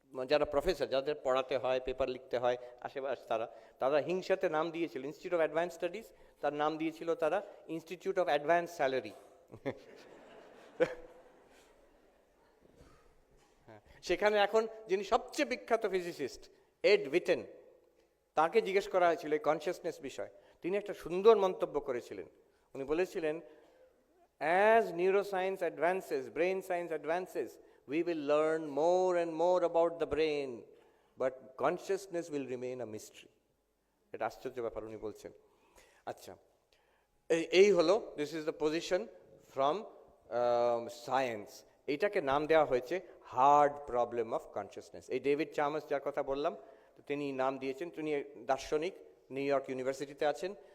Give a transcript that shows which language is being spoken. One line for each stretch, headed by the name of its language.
Bangla: যারা প্রফেসর, যাদের পড়াতে হয়, পেপার লিখতে হয় আশেপাশে, তারা হিংসাতে নাম দিয়েছিল ইনস্টিটিউট অফ অ্যাডভান্স স্টাডিজ, তার নাম দিয়েছিল তারা ইনস্টিটিউট অফ অ্যাডভান্স স্যালারি। সেখানে এখন যিনি সবচেয়ে বিখ্যাত ফিজিসিস্ট এড উইটেন, তাকে জিজ্ঞেস করা হয়েছিল এই কনসিয়াসনেস বিষয়। তিনি একটা সুন্দর মন্তব্য করেছিলেন। উনি বলেছিলেন,
English: as neuroscience advances, brain science advances, we will learn more and more about the brain, but consciousness will remain a mystery.
Bangla: এটা আশ্চর্য ব্যাপার উনি বলছেন। আচ্ছা, এই হলো,
English: This is the position from science.
Bangla: এইটাকে নাম দেওয়া হয়েছে হার্ড প্রবলেম অফ কনসিয়াসনেস। এই ডেভিড চার্মাস যার কথা বললাম, তিনি নাম দিয়েছেন, তিনি দার্শনিক, নিউ ইয়র্ক ইউনিভার্সিটিতে আছেন।